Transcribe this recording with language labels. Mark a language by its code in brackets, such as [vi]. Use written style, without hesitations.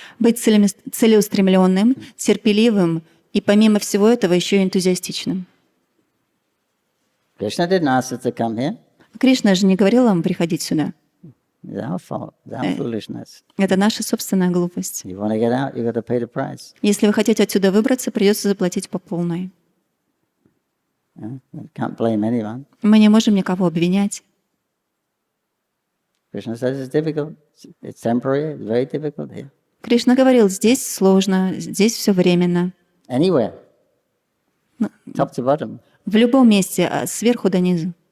[ru] Быть целеустремленным, терпеливым и помимо всего этого еще и энтузиастичным. [en] Krishna didn't ask us to come here. [ru] Кришна же не говорил вам приходить сюда. [en] It's our fault. It's our foolishness. [ru] Это наша собственная глупость. [en] You want to get out, you got to pay the price. [ru] Если вы хотите отсюда выбраться, придется заплатить по полной. [en] You can't blame anyone. [ru] Мы не можем никого обвинять. [en] Krishna says it's difficult. It's temporary. It's very difficult here. [ru] Кришна говорил, здесь сложно, здесь все временно. [en] Anywhere. Top to bottom. [ru] В любом месте, сверху до низу.